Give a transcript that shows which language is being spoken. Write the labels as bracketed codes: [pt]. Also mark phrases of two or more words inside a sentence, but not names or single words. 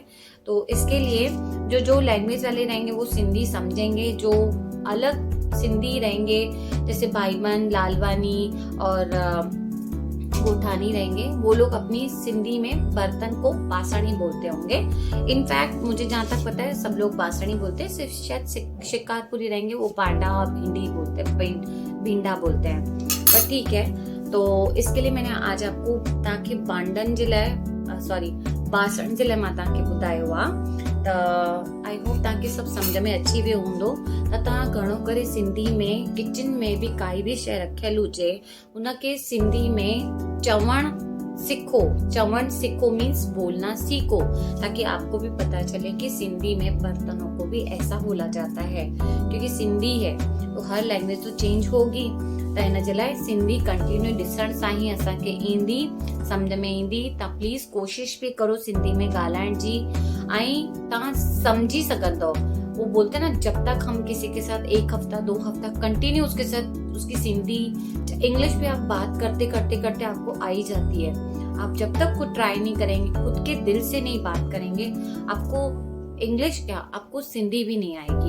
[hi] तो इसके लिए जो लैंग्वेज वाले रहेंगे वो सिंधी समझेंगे, जो अलग सिंधी रहेंगे जैसे भाईबंद, लालवानी और गोठानी रहेंगे, वो लोग अपनी सिंधी में बर्तन को बासणी बोलते होंगे। इनफैक्ट मुझे जहाँ तक पता है सब लोग बासणी बोलते हैं, सिर्फ शायद शिकारपुरी रहेंगे वो पांडा और भिंडी बोलते हैं, भिंडा बोलते हैं। पर ठीक है, तो इसके लिए मैंने आज आपको ताकि [sd] बांडन जे लाइ बासण जे लाइ मां तव्हांखे ॿुधायो आहे। त [en] I hope [sd] तव्हांखे सभु सम्झ में अची वियो हूंदो त तव्हां घणो करे सिंधी में किचन में भी काई भी शइ रखियल हुजे उनखे सिंधी में चवण सीखो मीन्स [hi] बोलना सीखो, ताकि आपको भी पता चले कि सिंधी में बर्तनों को भी ऐसा बोला जाता है। क्योंकि सिंधी है तो हर लैंग्वेज तो चेंज होगी, [sd] त हिन जे लाइ सिंधी कंटिन्यू ॾिसण सां ही असांखे ईंदी, सम्झ में ईंदी। तव्हां प्लीज़ कोशिश भी करो सिंधी में ॻाल्हाइण जी, ऐं तव्हां समझी सघंदव। [hi] वो बोलते हैं ना, जब तक हम किसी के साथ 1 हफ्ता 2 हफ्ता कंटिन्यू उसके साथ उसकी सिंधी इंग्लिश पे आप बात करते करते आपको आ ही जाती है। आप जब तक खुद ट्राई नहीं करेंगे, खुद के दिल से नहीं बात करेंगे, आपको इंग्लिश क्या, आपको सिंधी भी नहीं आएगी।